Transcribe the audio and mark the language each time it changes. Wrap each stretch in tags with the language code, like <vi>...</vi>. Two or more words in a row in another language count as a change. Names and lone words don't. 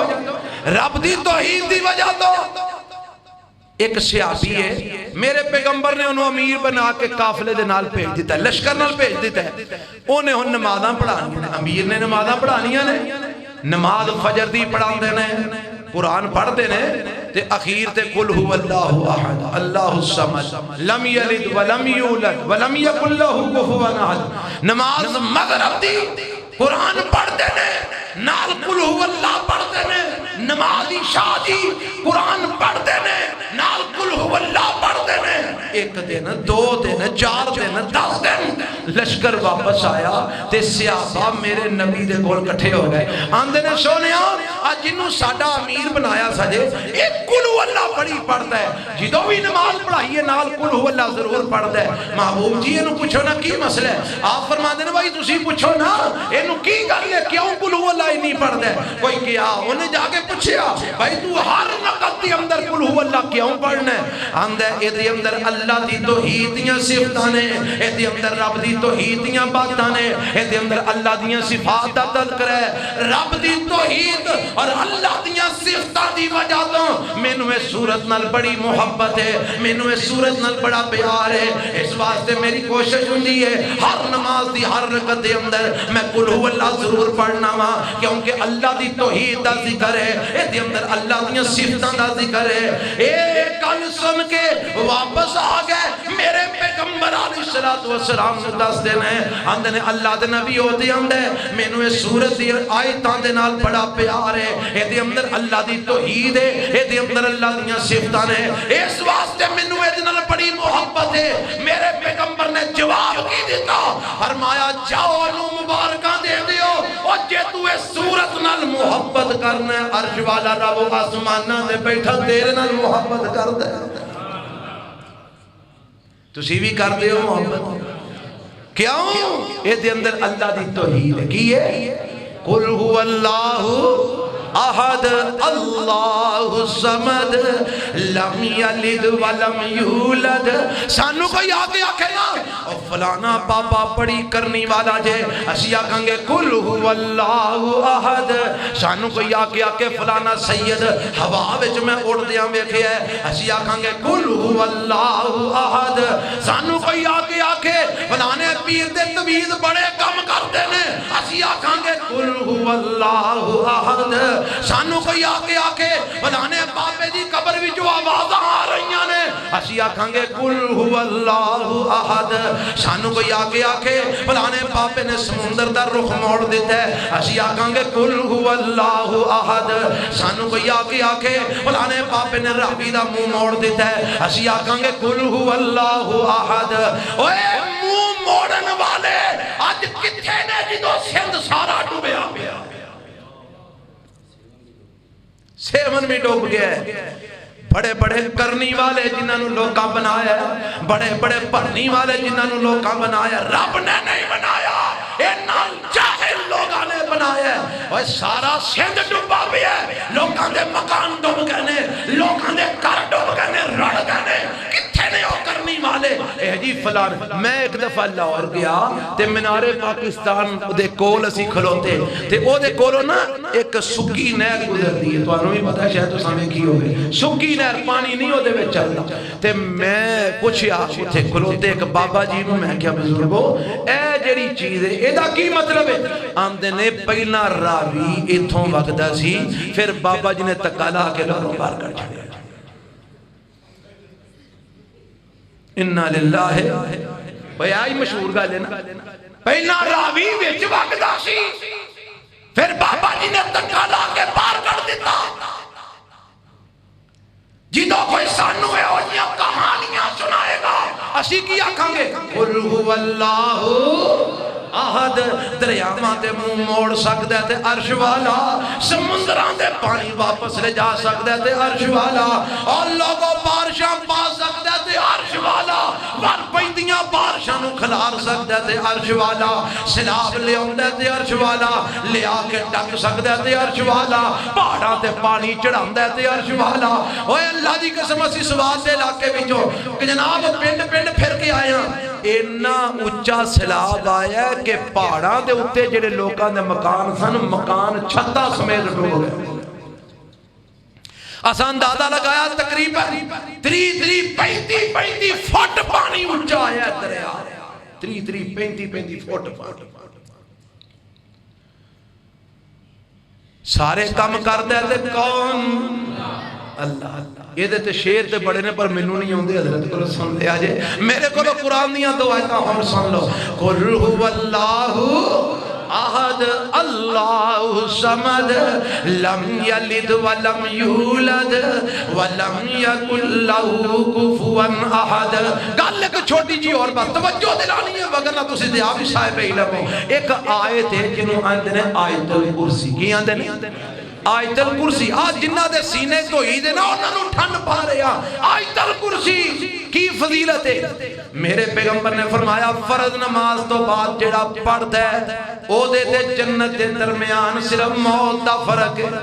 <pa>رب دی توحید دی وجہ تو۔ ایک صحابی ہے، میرے پیغمبر نے انہوں امیر بنا کے قافلے دے نال بھیج دیتا ہے، لشکر نال بھیج دیتا ہے، انہیں ہن نمازاں پڑھانی ہیں، امیر نے نمازاں پڑھانی ہیں، نماز فجر دی پڑھان دینے، قرآن پڑھ دینے تے اخیر تے</pa> <ar>قل هو اللہ احد اللہ الصمد لم یلد ولم یولد ولم یکن لہ کفوا احد۔</ar> <pa>نماز مغرب دی قرآن پڑھ دینے، نال</pa> <ar>قل هو اللہ</ar> <pa>پڑھ دینے، نماز عشاء دی قرآن پڑھ دینے، نال</pa> <ar>قل هو اللہ</ar> <pa>پڑھ دینے۔ ایک دن، دو دن، چار دن، 10 دن لشکر واپس آیا تے صحابہ میرے نبی دے کول کٹھے ہو گئے، آندے نے سونیا آج جنہوں ساڈا امیر بنایا سجے ایک</pa> <ar>قل هو اللہ</ar> <pa>بڑی پڑھتا ہے، جدو بھی نماز پڑھائیے نال</pa> <ar>قل هو اللہ</ar> <pa>ضرور پڑھتا ہے۔ محبوب جی انہوں پوچھو نا کی مسئلہ ہے؟ آپ فرما دینے بھائی تسی پوچھو نا انہوں کی گل ہے کیوں</pa> <ar>قل هو اللہ</ar> <pa>نہیں پڑھتا ہے؟ کوئی کیا انہیں جا کے پوچھیا بھائی تو ہر نقط دی اندر</pa> <ar>قل هو اللہ</ar> <pa>کیوں پڑھنا ہے؟ آندہ اے دی اندر اللہ دی توحید دیاں صفتاں نے، اے دی اندر رب دی توحید دیاں باتاں نے، اے دی اندر اللہ دیاں صفات دا تذکرہ ہے، رب دی توحید اور اللہ دیاں صفتاں دی وجہ تو مینوں اس صورت نال بڑی محبت ہے، مینوں اس صورت نال بڑا پیار ہے۔ اس واسطے میری کوشش ہوندی ہے ہر نماز دی ہر رکعت دے اندر میں</pa> <ar>قل هو اللہ</ar> <pa>ضرور پڑھنا وا، کیونکہ اللہ دی توحید دا ذکر ہے، اے دی اندر اللہ دیاں صفتاں دا ذکر ہے۔ اے کل سن کے واپس آ گئے میرے پیغمبر علیہ السلام نے دس دن ہے، آندے نے اللہ دے نبی ہوتے آندے مینوں اس سورت دی آیتاں دے نال بڑا پیار ہے، اے دی اندر اللہ دی توحید ہے، اے دی اندر اللہ دیاں صفتاں نے، اس واسطے مینوں اے دی نال بڑی محبت ہے۔ میرے پیغمبر نے جواب کی دیتا، فرمایا جاؤ انہوں مبارکاں دے دیو، اور جے تو اس سورت نال محبت کرنا ہے عرش والا رب آسمانہ دے بیٹھا تیرے نال محبت کر دے۔ تسی بھی کر دے ہو محبت کیوں؟ اے دے اندر اللہ دی توحید ہے، کی ہے؟</pa> <ar>قل هو اللہ احد اللہ الصمد لم یلد ولم یولد۔</ar> <pa>سانو کوئی آگے آکھے نا اور فلانا پاپا پڑی کرنی والا جے، اسی آکھیں گے</pa> <ar>قل هو اللہ احد۔</ar> <pa>سانو کوئی آگے آکے فلانا سید ہوا وچ میں اڑ دیاں ویکھے ہے، اسی آکھیں گے</pa> <ar>قل هو اللہ احد۔</ar> <pa>سانو کوئی آگے آکے فلانے پیر دے توحید بڑے کم کرتے نے، اسی آکھیں گے</pa> <ar>قل هو اللہ احد۔</ar> <pa>سانو کوئی آکے فلانے بابے دی قبر بھی جو آوازاں آ رہی ہیں اسی آکھاں گے</pa> <ar>قل هو اللہ احد.</ar> <pa>سانو کوئی آگے آکھے فلانے پاپے نے سمندر دا رخ موڑ دیتا ہے, اسی آکھاں گے</pa> <ar>قل هو اللہ احد.</ar> <pa>سانو کوئی آگے آکھے فلانے پاپے نے راوی دا منہ موڑ دیتا ہے, اسی آکھاں گے</pa> <ar>قل هو اللہ احد.</ar> <pa>اوے منہ موڑن والے آج کتھے نے جدو سندھ سارا ڈوبیا پیا, سیون بھی ڈوب گیا ہے. بڑے بڑے کرنی والے جنہاں نو لوکاں بنایا, بڑے بڑے پڑھنی والے جنہاں نو لوکاں بنایا, رب نے نہیں بنایا, اینا جاہل لوگاں نے بنایا. اور سارا سندھ ڈوبا بھی ہے, لوکاں دے مکان ڈوب گئے نے, لوکاں دے گھر ڈوب گئے نے, رڑ گئے نے. کتھے نے او کرنی والے اے جی فلان. میں ایک دفعہ لاہور گیا تے مینار پاکستان دے کول اسی کھلوتے تے او دے کولوں نا ایک سکی نہر گزرتی ہے, تانوں بھی پتہ ہے شاید تساں ویکھی ہوگی. سکی نہر پانی نہیں او دے وچ چلدا. تے میں پوچھیا اوتھے کھلوتے ایک بابا جی نوں, میں کیا بزرگو اے جڑی چیز ہے اے دا کی مطلب ہے؟ آندے نے پہلا راوی ایتھوں وگدا سی, پھر بابا جی نے تکا لا کے گھروں باہر کر چھڑیا. انہا للہ بھئی آئی مشہور گا لینا, پہلا راوی وچ وگدا سی, پھر بابا جی نے تکا لا کے باہر کر دیتا. جدو کوئی سانو ہے ہوئیاں کہانیاں سنائے گا, اسی کی آکھاں گے</pa> <ar>قل هو اللہ احد.</ar> <pa>دریاواں تے منہ موڑ سکدا ہے تے عرش والا, سمندراں دے پانی واپس لے جا سکدا ہے تے عرش والا, اور لوگوں بارشاں پا سکدا ہے تے عرش والا, ور پیندیاں بارشاں نو کھلار سکدا ہے تے عرش والا, سیلاب لے آندا ہے تے عرش والا, لے آ کے ڈک سکدا ہے تے عرش والا, پہاڑاں تے پانی چڑھاندا ہے تے عرش والا. اوے اللہ دی قسم اسی سواد دے علاقے وچوں کہ جناب پنڈ پنڈ پھر کے آیا, اینا اونچا سیلاب آیا کہ پہاڑاں دے اوتے جڑے لوکاں دے مکان سن, مکان چھتا سمیت ڈوب گئے. آسان دادا لگایا تقریباً 35 فٹ پانی اونچا آیا دریا, 35 فٹ پانی. سارے کام کردا ہے تے کون؟ اللہ. یہ تے شیر تے بڑے نے پر منو نہیں ہوندے, حضرت کو سن لے آجے, میرے کو قرآن دیاں دو آیتاں ہم سن لو.</pa> <ar>قل هو اللہ احد اللہ صمد لم یلد ولم یولد ولم یکن لہ کفوا احد.</ar> <pa>گل ایک چھوٹی جی اور بات توجہ دلانی ہے, وگرنہ تسی تے آپ ہی صاحب علم ہو. ایک آیت ہے جنہوں آندے نے آیت الکرسی. کی آندے نے آیت الکرسی. آج جنہ دے سینے تو ہی دے نا انہوں نے ٹھن پا رہے ہیں. آیت الکرسی کی فضیلت ہے, میرے پیغمبر نے فرمایا فرض نماز تو بعد جڑا پڑھتا ہے او دے تے جنت دے درمیان صرف موت دا فرق ہے.</pa>